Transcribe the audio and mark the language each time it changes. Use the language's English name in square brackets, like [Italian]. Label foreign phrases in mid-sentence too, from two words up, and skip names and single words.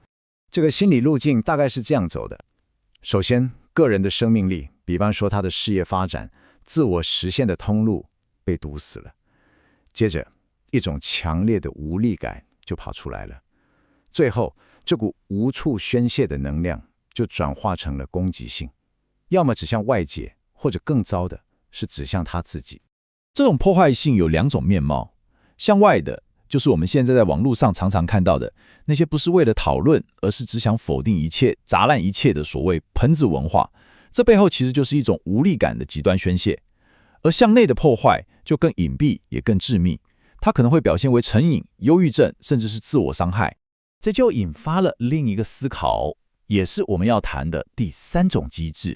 [Chinese] 這個心理路徑大概是這樣走的：首先，個人的生命力，比方說他的事業發展、自我實現的通路被堵死了；接着，一種強烈的無力感就跑出來了；最後，這股無處宣洩的能量就轉化成了攻擊性，要麼指向外界，或者更糟的是指向他自己。這種破壞性有2種面貌，向外的就是我們現在在網絡上常常看到的那些不是為了討論，而是只想否定一切、砸爛一切的所謂噴子文化。這背後其實就是一種無力感的極端宣洩。而向內的破壞就更隱蔽，也更致命。它可能會表現為成癮、憂鬱症，甚至是自我傷害。這就引發了另一個思考，也是我們要談的第三種機制。